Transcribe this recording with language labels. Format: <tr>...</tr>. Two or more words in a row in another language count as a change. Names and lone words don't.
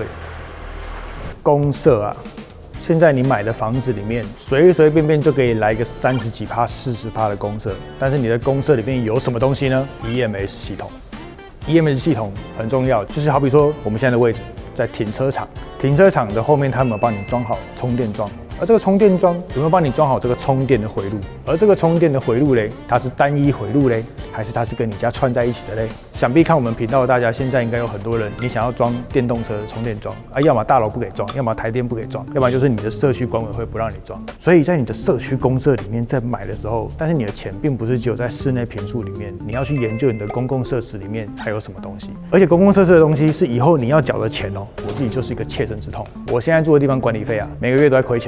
<zh>公設現在你買的房子裡面，隨隨便便就可以來個30幾%、40%的公設，但是你的公設裡面有什麼東西呢？ EMS 系統。EMS 系統很重要，就是好比說我們現在的位置在停車場，停車場的後面他們有幫你裝好充電樁，而這個充電樁有沒有幫你裝好這個充電的回路？而這個充電的回路嘞，它是單一回路嘞，還是它是跟你家串在一起的嘞？想必看我們頻道的大家，現在應該有很多人，你想要裝電動車的充電樁要麼大樓不給裝，要麼台電不給裝，要麼就是你的社區管委會不讓你裝。所以在你的社區公設裡面在買的時候，但是你的錢並不是只有在室內坪數裡面，你要去研究你的公共設施裡面還有什麼東西。而且公共設施的東西是以後你要繳的錢我自己就是一個切身之痛。我現在住的地方管理費每個月都在虧錢。</zh>